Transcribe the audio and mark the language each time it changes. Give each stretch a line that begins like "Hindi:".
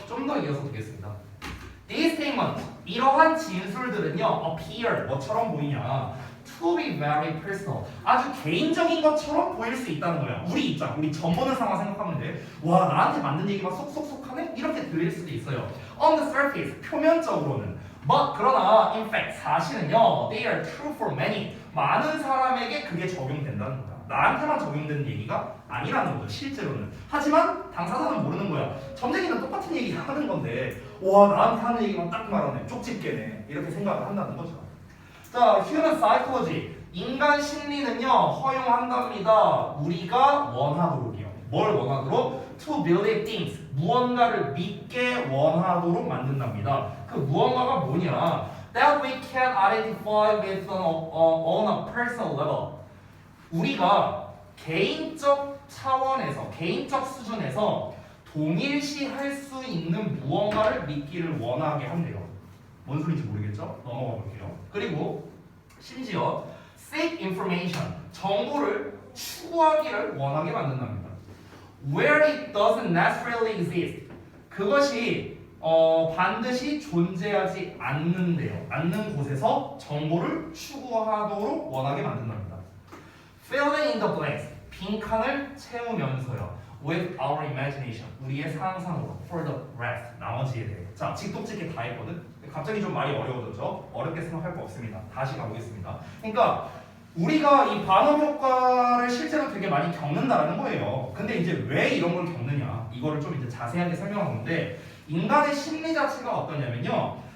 Korean: 좀 더 이어서 보겠습니다.
English: These statements,
Korean: 이러한 진술들은요,
English: appear,
Korean: 뭐처럼 보이냐?
English: To be very personal,
Korean: 아주 개인적인 것처럼 보일 수 있다는 거야. 우리 입장, 우리 점 보는 상황 생각하면 돼. 와, 나한테 맞는 얘기만 쏙쏙쏙 하네? 이렇게 들릴 수도 있어요.
English: On the surface,
Korean: 표면적으로는.
English: But
Korean: 그러나
English: in fact
Korean: 사실은요,
English: they are true for many.
Korean: 많은 사람에게 그게 적용된다는 거야. 나한테만 적용되는 얘기가 아니라는 거죠, 실제로는. 하지만 당사자는 모르는 거야. 점쟁이는 똑같은 얘기 하는 건데, 와, 나한테 하는 얘기만 딱 말하네, 쪽집게네, 이렇게 생각을 한다는 거죠. 자,
English: human psychology,
Korean: 인간 심리는요 허용한답니다. 우리가 원하도록이요. 뭘 원하도록?
English: To believe things,
Korean: 무언가를 믿게 원하도록 만든답니다. 그 무언가가 뭐냐?
English: that we can identify with on a personal level.
Korean: 우리가 개인적 차원에서, 개인적 수준에서 동일시할 수 있는 무언가를 믿기를 원하게 한대요. 뭔 소리인지 모르겠죠? 넘어가 볼게요. 그리고 심지어
English: seek information,
Korean: 정보를 추구하기를 원하게 만든답니다.
English: Where it doesn't naturally exist,
Korean: 그것이 반드시 존재하지 않는데요. 않는 곳에서 정보를 추구하도록 원하게 만든답니다.
English: Filling in the blanks,
Korean: 빈칸을 채우면서요.
English: With our imagination,
Korean: 우리의 상상으로.
English: For the rest,
Korean: 나머지에 대해. 자, 직독직게 다 했거든. 갑자기 좀 말이 어려워졌죠. 어렵게 생각할 거 없습니다. 다시 가보겠습니다. 그러니까 우리가 이 반응 효과를 실제로 되게 많이 겪는다라는 거예요. 근데 이제 왜 이런 걸 겪느냐? 이거를 좀 이제 자세하게 설명하는데, 인간의 심리 자체가 어떠냐면요.